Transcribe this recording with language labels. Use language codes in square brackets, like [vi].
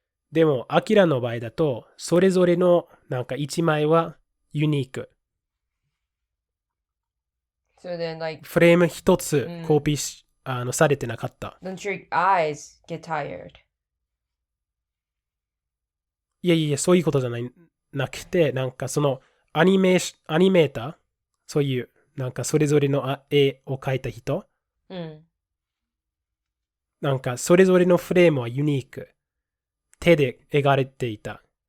[ja] でも、アキラの場合だと、それぞれの1枚はユニーク。 [en] So then, like, [ja] フレーム一つコピーされてなかった。 [en] Don't your eyes get tired? [ja] いや、そういうことじゃなくて、そのアニメーター、そういう、それぞれの絵を描いた人、それぞれのフレームはユニーク。手で描かれていた。